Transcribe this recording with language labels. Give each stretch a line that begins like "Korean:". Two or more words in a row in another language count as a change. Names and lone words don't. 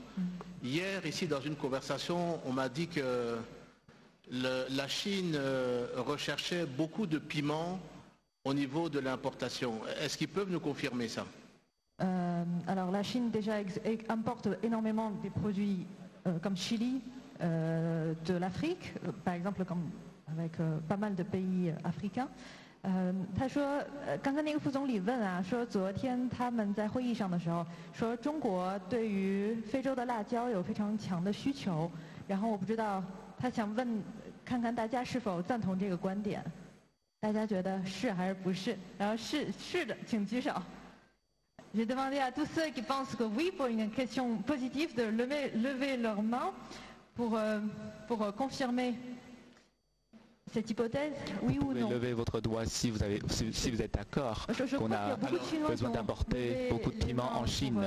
French: Hier, ici, dans une conversation, on m'a dit que la Chine recherchait beaucoup de piments au niveau de l'importation. Est-ce qu'ils peuvent nous confirmer ça? Alors, la Chine déjà importe énormément des produits comme chili de l'Afrique, par exemple comme avec pas mal de pays africains.
Chinese: 他说，刚才那个副总理问啊，说昨天他们在会议上的时候说，中国对于非洲的辣椒有非常强的需求，然后我不知道他想问，看看大家是否赞同这个观点，大家觉得是还是不是？然后是的，请举手。
French: J'ai demandé à tous ceux qui pensent que oui pour une question positive de lever leurs mains pour confirmer Cette hypothèse, oui ou Vous pouvez non? lever votre doigt si vous êtes d'accord qu'on a besoin d'importer beaucoup de piments en Chine.